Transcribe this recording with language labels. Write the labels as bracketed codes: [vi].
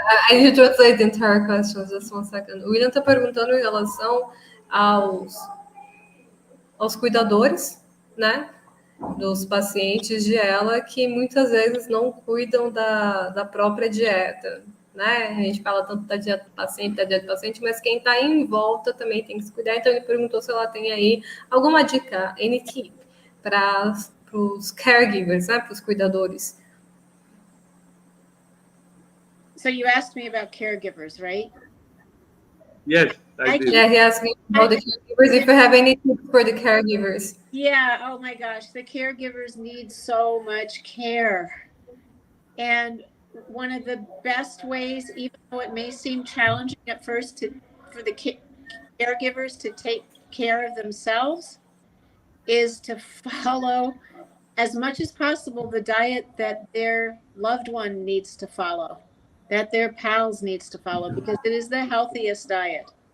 [en] I need to translate the entire question, just one second. [pt] O William está perguntando em relação aos cuidadores, né? Dos pacientes de ela, que muitas vezes não cuidam da própria dieta, né? A gente fala tanto da dieta do paciente, mas quem está em volta também tem que se cuidar. Então, ele perguntou se ela tem aí alguma dica, [en] any tip, [pt] para os caregivers, né? Para os cuidadores. [en] So you asked me about caregivers, right? Yes, I did. Yeah, he asked me about the caregivers, if you have any tips for the caregivers. Yeah, oh my gosh, the caregivers need so much care. And one of the best ways, even though it may seem challenging at first for the caregivers to take care of themselves, is to follow as much as possible the diet that their loved one needs to follow, that their pals needs to follow, because it is the healthiest diet.